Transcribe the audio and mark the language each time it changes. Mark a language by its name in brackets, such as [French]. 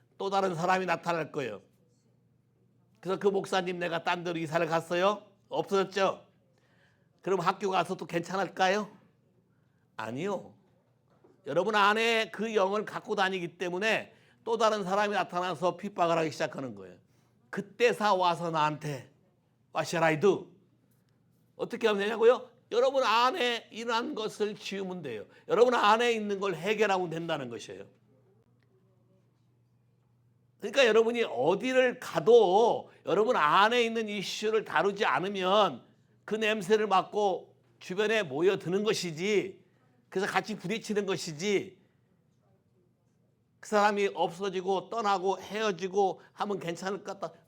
[Korean] 또 다른 사람이 나타날 거예요. 그래서 그 목사님 내가 딴 데로 이사를 갔어요. 없어졌죠? 그럼 학교 가서 또 괜찮을까요? 아니요. 여러분 안에 그 영을 갖고 다니기 때문에 또 다른 사람이 나타나서 핍박을 하기 시작하는 거예요. 그때서 와서 나한테 [English] What shall I do? [Korean] 어떻게 하면 되냐고요? 여러분 안에 일어난 것을 지우면 돼요. 여러분 안에 있는 걸 해결하면 된다는 것이에요. 그러니까 여러분이 어디를 가도 여러분 안에 있는 이슈를 다루지 않으면 그 냄새를 맡고 주변에 모여드는 것이지, 그래서 같이 부딪히는 것이지, 그 사람이 없어지고 떠나고 헤어지고 하면 괜찮을 것 같다.